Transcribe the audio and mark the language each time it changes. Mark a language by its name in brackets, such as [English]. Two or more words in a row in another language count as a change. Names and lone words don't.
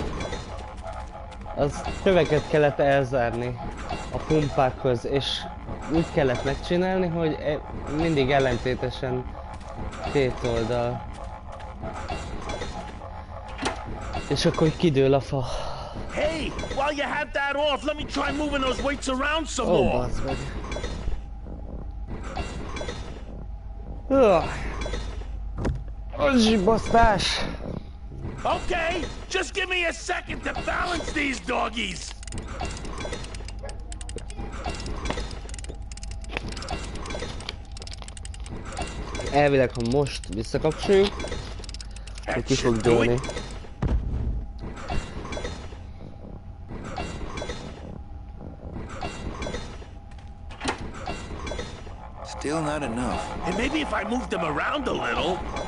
[Hungarian] Az köveket kellett elzárni a pumpákhoz, és úgy kellett megcsinálni, hogy mindig ellentétesen két oldal. És akkor kidől a fa. [English] Hey, while you have that off, let me try moving those weights around some more. [Hungarian] Bazd meg. Zsibasztás! [English] Okay, just give me a second to balance these doggies. [Hungarian] Elvileg, ha most visszakapcsoljuk, akkor ki fog dőlni. [English] Still not enough. And maybe if I move them around a little.